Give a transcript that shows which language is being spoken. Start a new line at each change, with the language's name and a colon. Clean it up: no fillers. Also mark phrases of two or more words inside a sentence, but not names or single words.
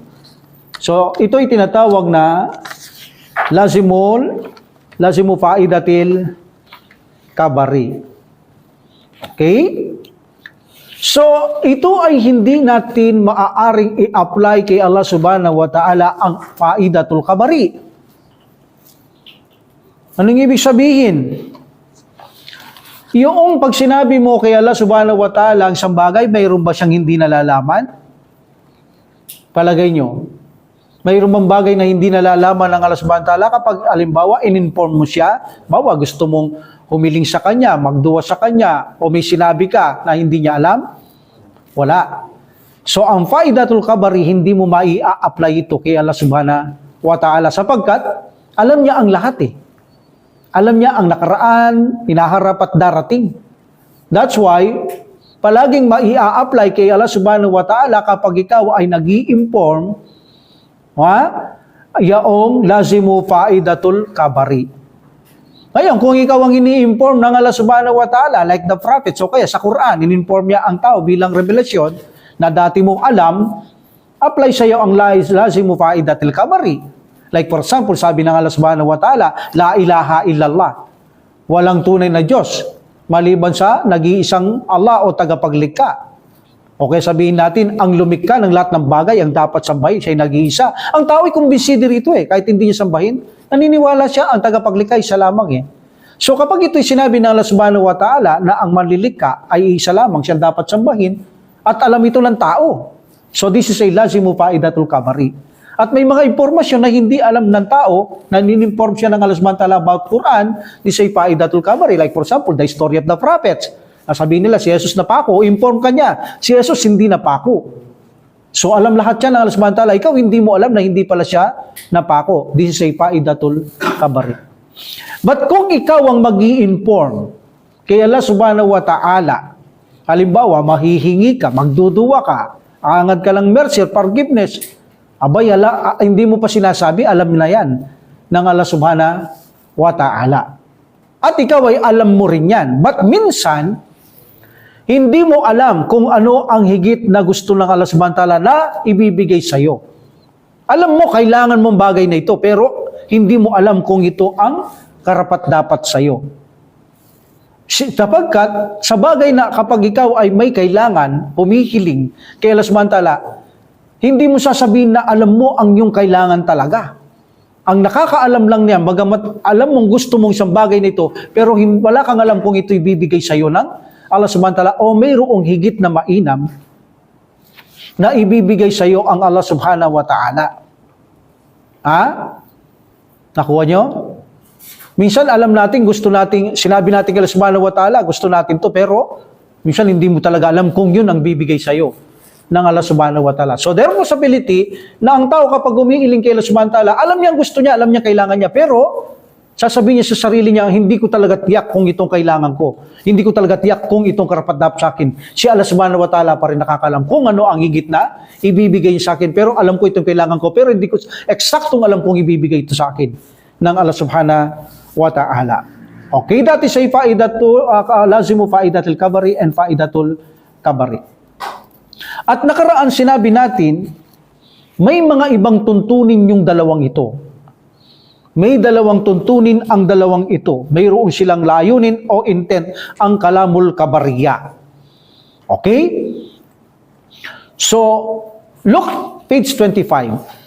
Filipino: So, ito ay tinatawag na
Arabic: لازم فائدة الخبر.
Filipino: Okay? So, ito ay hindi natin maaaring i-apply kay Allah
Arabic: سبحانه وتعالى
Filipino: ang
Arabic: فائدة الخبر.
Filipino: Anong ibig sabihin? Yung pag sinabi mo kay Allah
Arabic: سبحانه وتعالى
Filipino: ang isang bagay, mayroon ba siyang hindi nalalaman? Palagay nyo. Mayroon bang bagay na hindi nalalaman ng Allah
Arabic: سبحانه وتعالى
Filipino: kapag alimbawa, in-inform mo siya, bawa gusto mong humiling sa kanya, magduwa sa kanya, o may sinabi ka na hindi niya alam? Wala. So, ang
Arabic: فائدة الخبر,
Filipino: hindi mo mai-apply ito kay Allah
Arabic: سبحانه وتعالى
Filipino: sapagkat alam niya ang lahat eh. Alam niya ang nakaraan, inaharap at darating.
English: That's why,
Filipino: palaging mai-apply kay Allah
Arabic: سبحانه وتعالى
Filipino: kapag ikaw ay nag-i-inform, yaong
Arabic: لازم فائدة الخبر.
Filipino: Ngayon, kung ikaw ang ini-inform ng Allah
Arabic: سبحانه وتعالى,
English: like the prophets,
Filipino: o kaya sa Quran, in-inform niya ang tao bilang revelasyon na dati mong alam, apply sa iyo ang
Arabic: لازم فائدة الخبر.
English: Like for example,
Filipino: sabi ng Allah
Arabic: سبحانه وتعالى, لا إله إلا الله.
Filipino: Walang tunay na Diyos, maliban sa nag-iisang Allah o tagapaglikha. Okay, sabihin natin, ang lumikha ng lahat ng bagay, ang dapat sambahin, siya ay nag-iisa. Ang tao ay kumbinsido rito kahit hindi niya sambahin, naniniwala siya, ang tagapaglikha isa lamang So kapag ito'y sinabi ng Allah
Arabic: سبحانه وتعالى
Filipino: na ang manlilikha ay isa lamang, siya dapat sambahin, At alam ito ng tao.
English: So this is a
Arabic: لازم فائدة الخبر.
Filipino: At may mga impormasyon na hindi alam ng tao, na nin-inform siya ng Allah
Arabic: سبحانه وتعالى
Filipino: about Quran,
English: this is a
Arabic: فائدة الخبر.
English: Like for example, the story of the prophets.
Filipino: Sabihin nila, si Jesus napako, inform ka niya. Si Jesus hindi napako. So alam lahat yan ng Allah
Arabic: سبحانه وتعالى.
Filipino: Ikaw hindi mo alam na hindi pala siya napako.
English: This is a
Arabic: فائدة الخبر.
Filipino: But kung ikaw ang mag-i-inform kay Allah
Arabic: سبحانه وتعالى,
Filipino: halimbawa, mahihingi ka, magduduwa ka, angad ka lang
English: mercy or forgiveness,
Filipino: abay, hindi mo pa sinasabi, alam na yan ng Allah
Arabic: سبحانه وتعالى.
Filipino: At ikaw ay alam mo rin yan. But minsan, hindi mo alam kung ano ang higit na gusto ng Allah
Arabic: سبحانه وتعالى
Filipino: na ibibigay sa'yo. Alam mo, kailangan mong bagay na ito, pero hindi mo alam kung ito ang karapat-dapat sa'yo. Sapagkat, sa bagay na kapag ikaw ay may kailangan, pumihiling kay Allah
Arabic: سبحانه وتعالى,
Filipino: hindi mo sasabihin na alam mo ang iyong kailangan talaga. Ang nakakaalam lang niya, bagamat alam mong gusto mong isang bagay nito, pero wala kang alam kung ito ibibigay sa iyo ng Allah
Arabic: سبحانه وتعالى
Filipino: o mayroong higit na mainam na ibibigay sa iyo ang Allah
Arabic: سبحانه وتعالى.
Filipino: Ha? Nakuha nyo? Minsan alam natin, gusto natin, sinabi natin kay Allah
Arabic: سبحانه وتعالى,
Filipino: gusto natin to, pero minsan hindi mo talaga alam kung yun ang bibigay sa iyo ng Allah
Arabic: سبحانه وتعالى.
English: So there was possibility
Filipino: na ang tao kapag umiiling kay Allah
Arabic: سبحانه وتعالى,
Filipino: alam niya ang gusto niya, alam niya kailangan niya, pero sasabihin niya sa sarili niya, hindi ko talaga tiyak kung itong kailangan ko. Hindi ko talaga tiyak kung itong karapat-dapat sa akin. Si Allah
Arabic: سبحانه وتعالى
Filipino: pa rin nakakalam kung ano ang higit na ibibigay niya sa akin. Pero alam ko itong kailangan ko, pero hindi ko eksaktong alam kung ibibigay ito sa akin ng Allah
Arabic: سبحانه وتعالى.
English: Okay, that is a
Arabic: لازم فائدة الخبر
English: and
Arabic: فائدة الخبر.
Filipino: At nakaraan sinabi natin, may mga ibang tuntunin yung dalawang ito. May dalawang tuntunin ang dalawang ito. Mayroon silang layunin o intent ang
Arabic: الكلام الخبري.
English: Okay? So, look, page 25.